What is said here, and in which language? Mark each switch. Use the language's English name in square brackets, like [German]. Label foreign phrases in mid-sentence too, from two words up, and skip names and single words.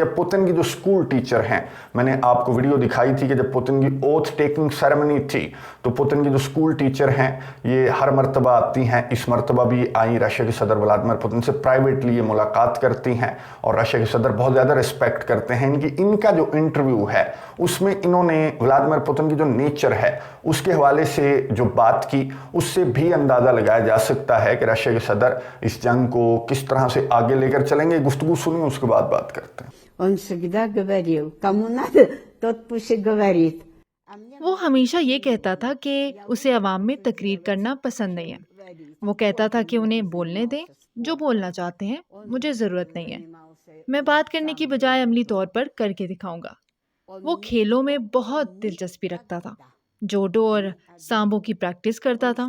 [Urdu] اب پوتن کی جو [English] school teacher [Urdu] ہیں، میں نے آپ کو ویڈیو دکھائی تھی کہ جب پوتن کی [English] oath taking ceremony [Urdu] تھی تو پوتن کی جو [English] school teacher [Urdu] ہیں یہ ہر مرتبہ آتی ہیں، اس مرتبہ بھی آئی، رشیا کے صدر ولادیمیر پوتن سے پرائیویٹلی یہ ملاقات کرتی ہیں اور رشیا کے صدر بہت زیادہ ریسپیکٹ کرتے ہیں ان کی. ان کا جو انٹرویو ہے اس میں انہوں نے ولادیمیر پوتن کی جو نیچر ہے اس کے حوالے سے جو بات کی، اس سے بھی اندازہ لگایا جا سکتا ہے کہ رشیا کے صدر اس جنگ کو کس طرح سے آگے لے کر چلیں گے. گفتگو سنیے، اس کے بعد بات کرتے ہیں. [Russian] Он всегда говорил, кому надо, тот пусть и говорит. [Urdu] وہ ہمیشہ یہ کہتا تھا کہ اسے عوام میں تقریر کرنا پسند نہیں ہے. وہ کہتا تھا کہ انہیں بولنے دیں، جو بولنا چاہتے ہیں، مجھے ضرورت نہیں ہے. میں بات کرنے کی بجائے عملی طور پر کر کے دکھاؤں گا. وہ کھیلوں میں بہت دلچسپی رکھتا تھا، جوڈو اور سامبو کی پریکٹس کرتا تھا.